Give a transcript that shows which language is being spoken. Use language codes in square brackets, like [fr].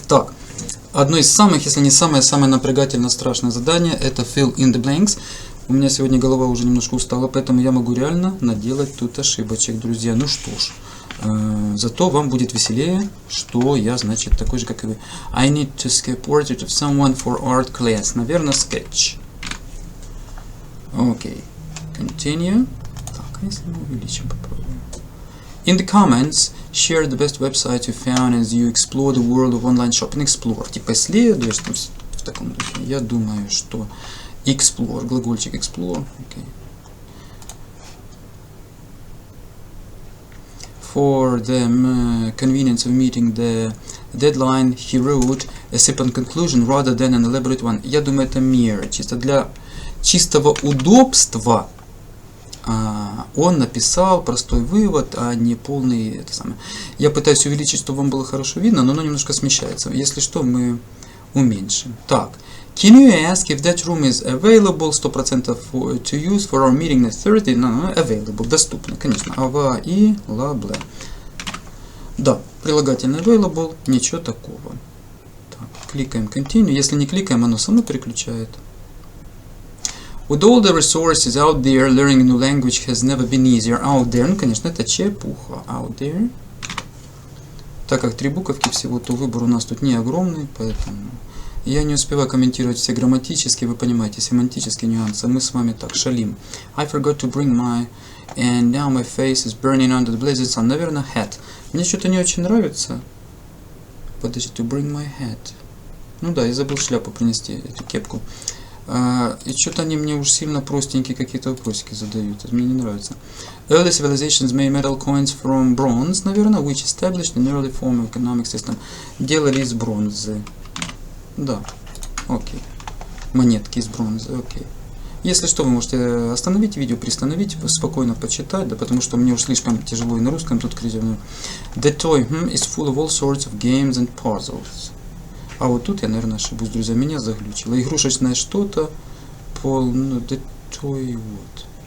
[ru] Так, одно из самых, если не самое напрягательно страшное задание, это [en] fill in the blanks. [ru] У меня сегодня голова уже немножко устала, поэтому я могу реально наделать тут ошибочек, друзья. Ну что ж, зато вам будет веселее, что я, значит, такой же, как и вы. [en] I need to sketch portrait of someone for art class. [ru] Наверное, [en] sketch. Окей. Continue. [ru] Так, если мы увеличим, попробуем. [en] In the comments, share the best websites you found as you explore the world of online shopping. Explore. [ru] Типа исследуешь в таком духе. Я думаю, что explore, глагольчик explore. [en] Okay. For the convenience of meeting the deadline, he wrote a simple conclusion rather than an elaborate one. [ru] Я думаю, это [en] mere. [ru] чистого удобства он написал простой вывод, а не полный это самое. Я пытаюсь увеличить, чтобы вам было хорошо видно, но оно немножко смещается. Если что, мы уменьшим. Так. [en] Can you ask if that room is available 100% to use for our meeting next Thursday? No, available. [ru] Доступно, конечно. [en] Available. [ru] Да, прилагательное available, ничего такого. Так, кликаем continue. Если не кликаем, оно само переключает. [en] With all the resources out there, learning a new language has never been easier. Out there, [ru] ну, конечно, это чепуха. [en] Out there. [ru] Так как 3 буковки всего, то выбор у нас тут не огромный, поэтому я не успеваю комментировать все грамматические, вы понимаете, семантические нюансы. Мы с вами так шалим. [en] I forgot to bring my... And now my face is burning under the blazing sun. [ru] Наверное, hat. Мне что-то не очень нравится. Подожди, [en] to bring my hat. [ru] Ну да, я забыл шляпу принести, эту кепку. И что-то они мне уж сильно простенькие какие-то вопросики задают. Это мне не нравится. [en] Early civilizations made metal coins from bronze, [ru] наверное, [en] which established an early form of economic system. [ru] Делали из бронзы. Да, окей. Монетки из бронзы, окей. Если что, вы можете остановить видео, приостановить, спокойно почитать, да, потому что мне уж слишком тяжело и на русском тут критивно. [en] The toy is full of all sorts of games and puzzles. [ru] А вот тут я, наверное, ошибусь, друзья, меня заглючило. Игрушечное что-то, ну, [en] the toy, [ru] вот.